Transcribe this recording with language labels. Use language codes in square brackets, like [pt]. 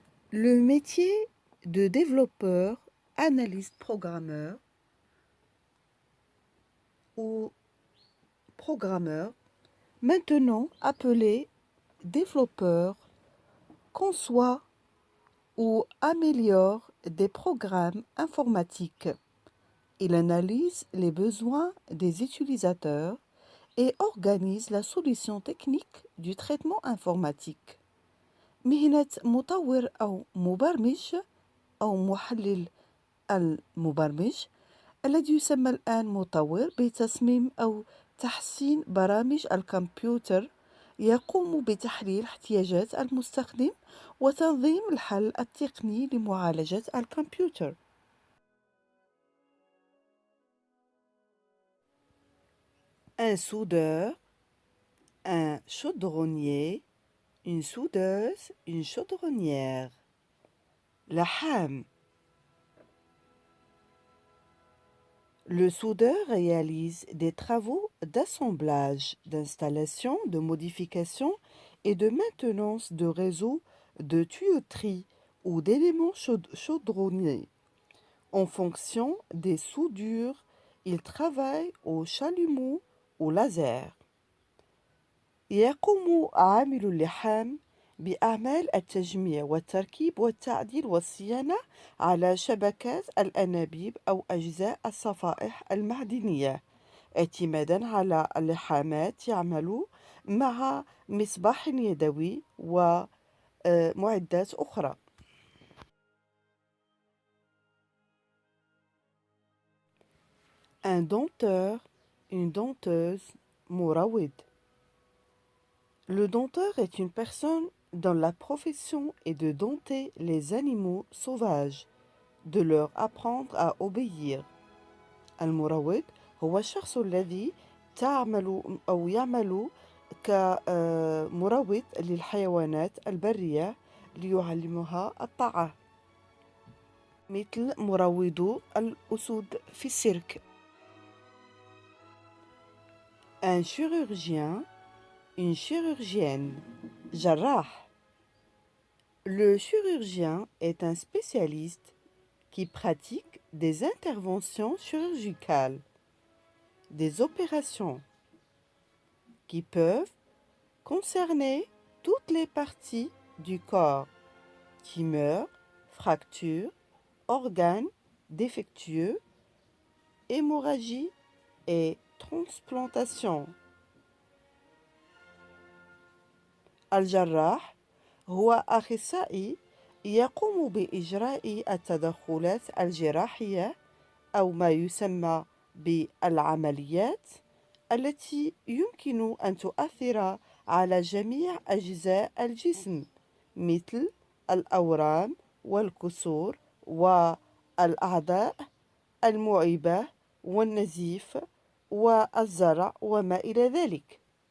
[fr] Le métier de développeur, analyste programmeur ou programmeur, maintenant appelé développeur, conçoit ou améliore des programmes informatiques. Il analyse les besoins des utilisateurs et organise la solution technique du traitement informatique. [ar] مهنة مطور أو مبرمج أو محلل المبرمج الذي يسمى الآن مطور بتصميم أو تحسين برامج الكمبيوتر يقوم بتحليل احتياجات المستخدم وتنظيم الحل التقني لمعالجة الكمبيوتر. [fr] Un soudeur, un chaudronnier, une soudeuse, une chaudronnière. [ar] لحام. [fr] Le soudeur réalise des travaux d'assemblage, d'installation, de modification et de maintenance de réseaux de tuyauterie ou d'éléments chaudronniers. En fonction des soudures, il travaille au chalumeau ou laser. [ar] يقوم عامل اللحام بأعمال التجميع والتركيب والتعديل والصيانة على شبكات الأنابيب أو أجزاء الصفائح المعدنية اعتمادا على اللحامات يعمل مع مصباح يدوي ومعدات أخرى. [fr] Un denteur, une denteuse, [ar] مروض. [fr] Le denteur est une personne dont la profession est de dompter les animaux sauvages, de leur apprendre à obéir. [ar] المروض هو الشخص الذي تعمل أو يعمل كمروض للحيوانات البرية ليعلمها الطاعة، مثل مروضو الأسود في السيرك. [fr] Un chirurgien, une chirurgienne, [ar] جراح. [fr] Le chirurgien est un spécialiste qui pratique des interventions chirurgicales, des opérations qui peuvent concerner toutes les parties du corps, tumeurs, fractures, organes défectueux, hémorragie et transplantation. [ar] الجراح هو أخصائي يقوم بإجراء التدخلات الجراحية أو ما يسمى بالعمليات التي يمكن أن تؤثر على جميع أجزاء الجسم مثل الأورام والكسور والأعضاء المعيبة والنزيف والزرع وما إلى ذلك.